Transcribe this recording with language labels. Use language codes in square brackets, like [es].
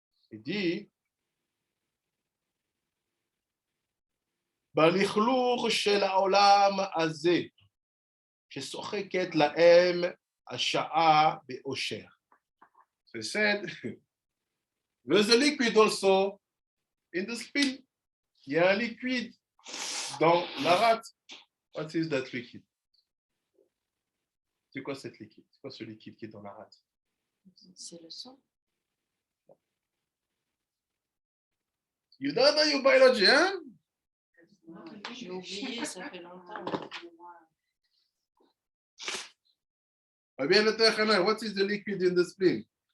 [fr] He dit, [he] בלכלוך של העולם הזה, ששוחקת להם השעה באושר. [en] So he said, there's a liquid also in the spleen. [fr] Il y a un liquide dans la rate. [en] What is that liquid? [fr] C'est quoi cette liquide? C'est quoi ce liquide qui est dans la rate? C'est le sang. [en] You don't know your biology, hein? [fr] J'ai oublié, ça fait longtemps. [en] What is the liquid in the spleen?